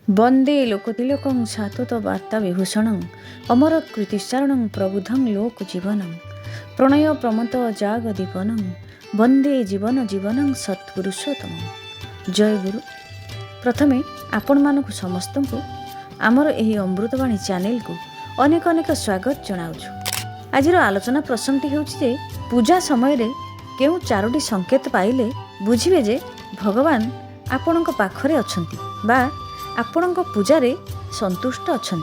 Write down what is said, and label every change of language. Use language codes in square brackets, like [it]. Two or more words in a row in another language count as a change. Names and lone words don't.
[sa] वन्दे लोकतिलकं शाश्वतवार्ताविभूषणं अमरकृतिचारणं प्रबुद्धं लोकजीवनं प्रणय प्रमथ जागदीपनं वन्दे जीवन जीवनं सत्पुरुषोत्तमं। जय गुरु। [or] ପ୍ରଥମେ ଆପଣ ମାନକ ସମସ୍ତ କୋ ଆମର ଏହି ଅମୃତବାଣୀ ଚ୍ୟାନେଲ କୋ ଅନେକ ଅନେକ ସ୍ୱାଗତ ଜନାଉଛୁ। ଆଜ ଆଲୋଚନା ପ୍ରସଙ୍ଗଟୀ ହେଉଛି ଜେ ପୂଜା ସମୟ ରେ କେଉ ଚାରୋଟୀ ସଙ୍କେତ ପାଇଲେ ବୁଝିବେ ଜେ ଭଗବାନ ଆପଣକ ପାଖରେ ଅଛନ୍ତୀ ବା ଆପଣକ ପୂଜାରେ ସନ୍ତୁଷ୍ଟ ଅଛନ୍ତୀ।